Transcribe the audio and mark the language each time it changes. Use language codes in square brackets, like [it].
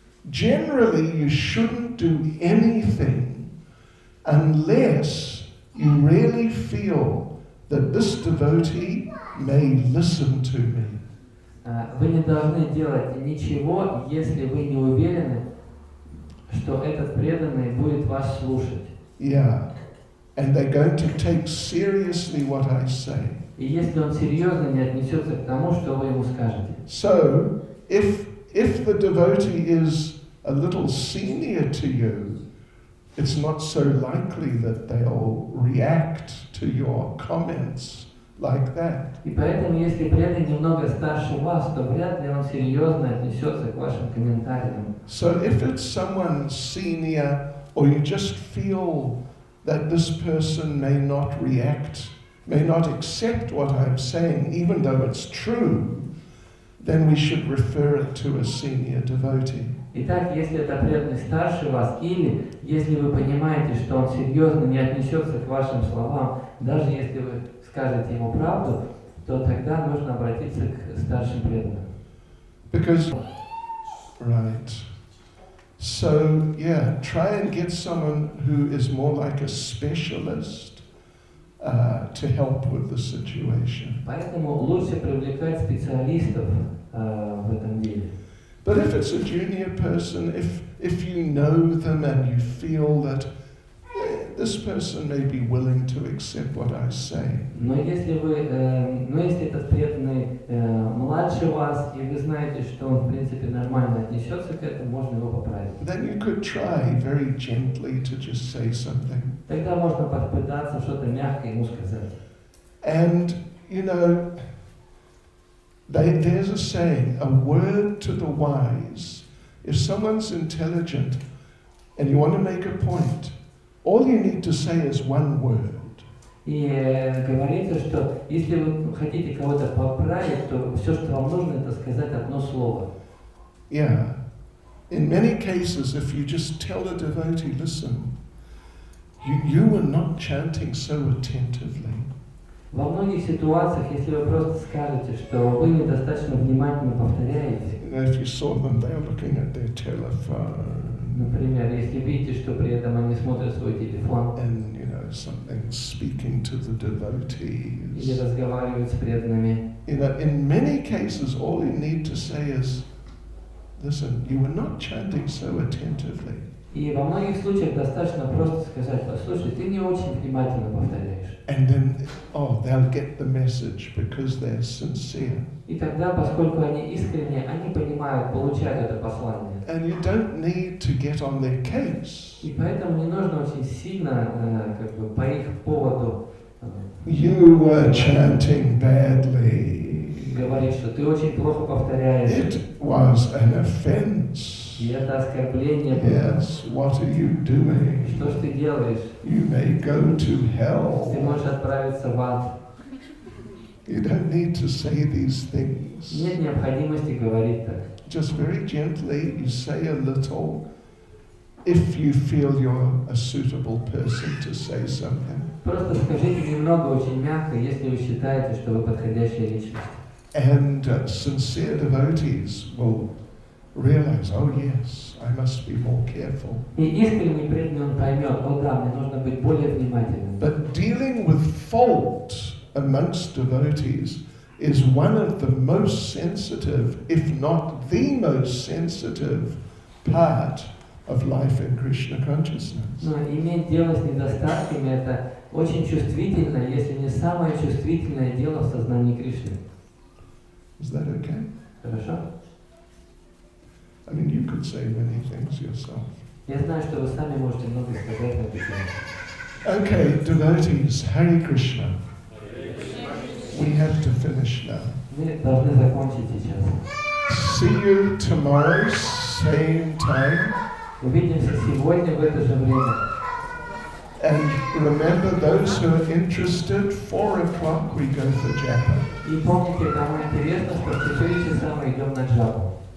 [en] Generally you shouldn't do anything unless you really feel that this devotee may listen to me. [ru] Вы не должны делать ничего, если вы не уверены, что этот преданный будет вас слушать. [en] Yeah, and they're going to take seriously what I say. [ru] И если он серьезно не отнесется к тому, что вы ему скажете. [en] So, if the devotee is a little senior to you, it's not so likely that they'll react to your comments like that. [ru] И поэтому, если преданный немного старше вас, то вряд ли он серьезно отнесется к вашим комментариям. [en] So if it's someone senior, or you just feel that this person may not react, may not accept what I'm saying, even though it's true, then we should refer it to a senior devotee. [ru] Итак, если это преданный старше вас, или если вы понимаете, что он серьезно не отнесется к вашим словам, даже если вы скажете ему правду, то тогда нужно обратиться к старшим преданным. [en] Because, right. So, yeah, try and get someone who is more like a specialist to help with the situation. [ru] Поэтому лучше привлекать специалистов в этом деле. [en] But if it's a junior person, if you know them and you feel that this person may be willing to accept what I say. [ru] Но если этот преданный младше вас, и вы знаете, что он в принципе нормально отнесется к этому, можно его поправить. [en] Then you could try very gently to just say something. [ru] Тогда можно попытаться что-то мягко ему сказать. [en] And, there's a saying, a word to the wise. If someone's intelligent and you want to make a point, all you need to say is one word. [ru] И говорится, что если вы хотите кого-то поправить, то все, что вам нужно, это сказать одно слово. [en] Yeah. In many cases, if you just tell a devotee, listen, you were not chanting so attentively. [ru] Во многих ситуациях, если вы просто скажете, что вы недостаточно внимательно повторяете, [en] If you saw them, they are looking at their telephone. [ru] Например, если видите, что при этом они смотрят свой телефон, [en] And, something speaking to the devotees. [ru] или разговаривают с преданными. [en] In many cases, all you need to say is, listen, you were not chanting so attentively. [ru] И во многих случаях достаточно просто сказать: послушай, ты не очень внимательно повторяешь. [en] And then, they'll get the message because they're sincere. [ru] И тогда, поскольку они искренне, они понимают, получают это послание. [en] And you don't need to get on their case. [ru] И поэтому не нужно очень сильно, по их поводу [en] You were chanting badly. [ru] говорить, что ты очень плохо повторяешь. [en] It was an offense. [ru] И это оскорбление. [en] Yes, what are you doing? [ru] Что ж ты делаешь? [en] You may go to [ru] Ты [en] hell. [ru] можешь отправиться в ад. [en] You don't need to say these things. [ru] Нет необходимости говорить так. [en] Just very gently, you say a little, if you feel you're a suitable person to say something. [ru] Просто скажите немного, очень мягко, если вы считаете, что вы подходящая личность. [en] And sincere devotees will realize, oh yes, I must be more careful. [ru] И искренний преданный он поймет, о да, мне нужно быть более внимательным. [en] But dealing with fault amongst devotees is one of the most sensitive, if not the most sensitive, part of life in Krishna consciousness. [ru] Но иметь дело с недостатками – это очень чувствительно, если не самое чувствительное дело в сознании Кришны. [en] Is that okay? [ru] Хорошо? [en] I mean, you could say many things yourself. [ru] Я знаю, что вы сами можете много сказать на эту тему. [en] Okay, devotees, Hare Krishna. We have to finish now. [ru] Мы должны закончить сейчас. [en] See you tomorrow, same time. [ru] Увидимся сегодня в это же время. [en] And remember, those who are interested, 4 o'clock we go for japa. [ru] И помните, кому интересно, что в 4 часа мы идем на джапу.